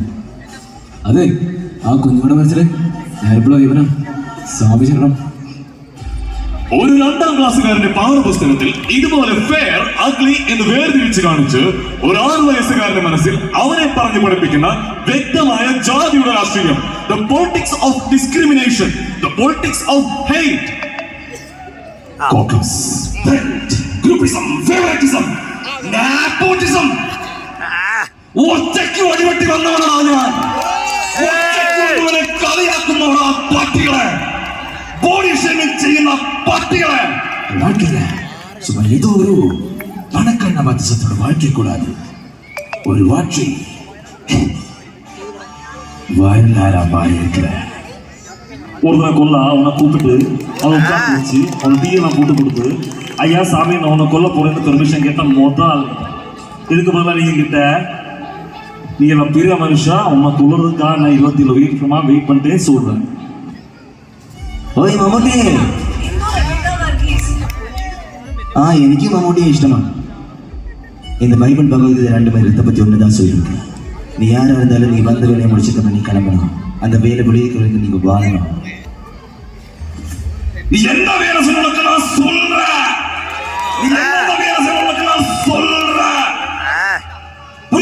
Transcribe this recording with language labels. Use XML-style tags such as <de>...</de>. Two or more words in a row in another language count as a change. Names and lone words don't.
<ml>അതെ, ആ കുഞ്ഞുങ്ങളുടെ മനസ്സിൽ ഞാനിപ്പോഴും ഇവനാണ് സ്ഥാപിച്ചിടണം. ഒരു 2ാം ക്ലാസ്സുകാരന്റെ പാഠപുസ്തകത്തിൽ ഇതുപോലെ</ml> <en>fair ugly</en> <ml>എന്ന് വേർതിരിച്ച് കാണിച്ച് ഒരു 6 വയസ്സുകാരന്റെ മനസ്സിൽ അവനെ പറഞ്ഞു പഠിപ്പിക്കുന്ന വ്യക്തമായ ജാതിയുടെ രാഷ്ട്രീയം,</ml> <en>the politics of discrimination, the politics of hate, caucus, belt, groupism, favoritism, nepotism.</en> <ml>ഒറ്റയ്ക്ക് വഴിവെട്ടി വന്നവനാണ് ഞാൻ. കളിയാക്കുന്നവരാ പട്ടികളെ,</ml> <en>body shaming</en> <ml>ചെയ്യുന്ന പട്ടികളെ. ഏതോ ഒരു പണക്കണ്ണ മത്സരത്തോട് വാഴ്ത്തിക്കൂടാതെ ഒരു വാഴ്ച</ml> <ta>ஒருத்தனை கொல்ல அவனை கூப்பிட்டு அவன் உட்காந்து வச்சு அவன் தீயெல்லாம் போட்டு கொடுத்து ஐயா சாமி நான் அவனை கொல்ல போறேன்னு பெர்மிஷன் கேட்ட முதல். இதுக்கு பதிலாக நீங்க கிட்ட நீங்க எல்லாம் பெரிய மனுஷா உன்னை கொல்றதுக்காக நான் 27 வருஷமா வெயிட் பண்ணிட்டே சொல்றேன்.</ta> <ml>ഓയ് മമ്മൂട്ടി. ആ എനിക്ക് മമ്മൂട്ടിയെ ഇഷ്ടമാണ്.</ml> <ta>இந்த பைபிள் பகவத்கீதை 2:21 தான் சொல்லியிருக்கு. நீ யாரா இருந்தாலும் நீ வந்த வேலையை முடிச்சுட்டு நீ கிளம்பணும். அந்த வேலை முடிக்கிறதுக்கு நீங்க வாழணும். நீ எந்த வேலை சொல்லுக்கு நான் சொல்றேன். நீ எந்த வேலை சொல்லுக்கு நான் சொல்றேன்.</ta>